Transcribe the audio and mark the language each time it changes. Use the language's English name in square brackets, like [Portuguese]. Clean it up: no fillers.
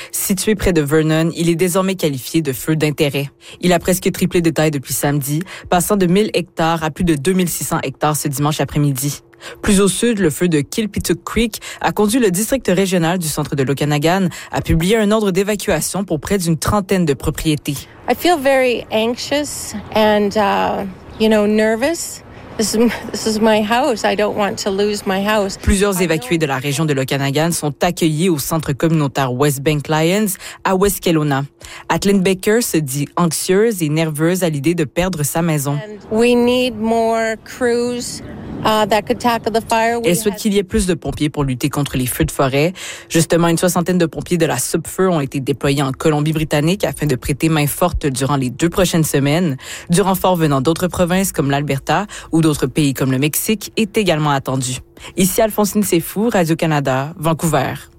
[French] Situé près de Vernon, il est désormais qualifié de feu d'intérêt. Il a presque triplé de taille depuis samedi, passant de 1000 hectares à plus de 2600 hectares ce dimanche après-midi. Plus au sud, le feu de Kilpituk Creek a conduit le district régional du centre de l'Okanagan à publier un ordre d'évacuation pour près d'une trentaine de propriétés. [English] I feel very anxious and nervous. This is my house. I don't want to lose my house. [French] Plusieurs évacués de la région de l'Okanagan sont accueillis au centre communautaire West Bank Lions à West Kelowna. Atlyn Baker se dit anxieuse et nerveuse à l'idée de perdre sa maison. [English] We need more crews that could tackle the fire. [French] Elle souhaite qu'il y ait plus de pompiers pour lutter contre les feux de forêt. Justement, une soixantaine de pompiers de la SUPFEU ont été déployés en Colombie-Britannique afin de prêter main forte durant les deux prochaines semaines. Du renfort venant d'autres provinces comme l'Alberta ou d'autres pays comme le Mexique est également attendu. Ici Alphonsine Sefou, Radio-Canada, Vancouver.